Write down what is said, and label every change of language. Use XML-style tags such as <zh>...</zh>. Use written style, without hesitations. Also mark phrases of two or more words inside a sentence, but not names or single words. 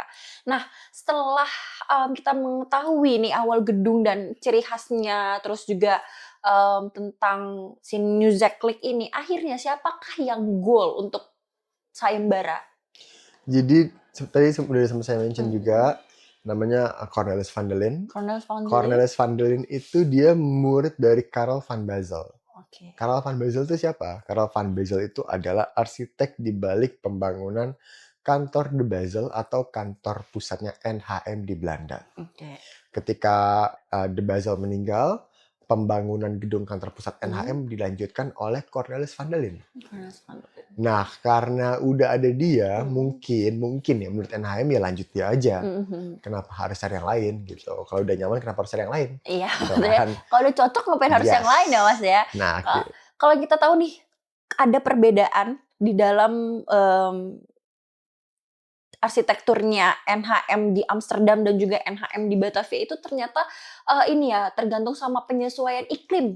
<id>Nah, setelah, kita mengetahui nih awal gedung dan ciri khasnya, terus juga, tentang si New Zakelijk ini, akhirnya siapakah yang goal untuk sayembara? Jadi tadi udah sempat saya mention Mhm. juga namanya, Cornelis van der Linde. Cornelis van der Linde? Cornelis van der Linde itu dia murid dari Karel van Bazel. Oke. Karel van Bazel itu siapa? Karel van Bazel itu adalah arsitek di balik pembangunan kantor De Basel atau kantor pusatnya NHM di Belanda. Oke. Ketika De Basel meninggal, pembangunan gedung kantor pusat Mhm. NHM dilanjutkan oleh Cornelis van der Linde. Cornelis van der Linde. Nah, karena udah ada dia, Mhm. mungkin ya menurut NHM ya lanjut dia aja. Mhm. Kenapa harus cari yang lain gitu? Kalau udah nyaman kenapa harus cari yang lain? Iya, Gitu maksudnya kan? kalau udah cocok ngapain harus yang Yes. lain ya, Mas, ya. Nah, Ka kalau kita tahu nih, ada perbedaan di dalam, arsitekturnya NHM di Amsterdam dan juga NHM di Batavia itu ternyata, ini ya, tergantung sama penyesuaian iklim.</id>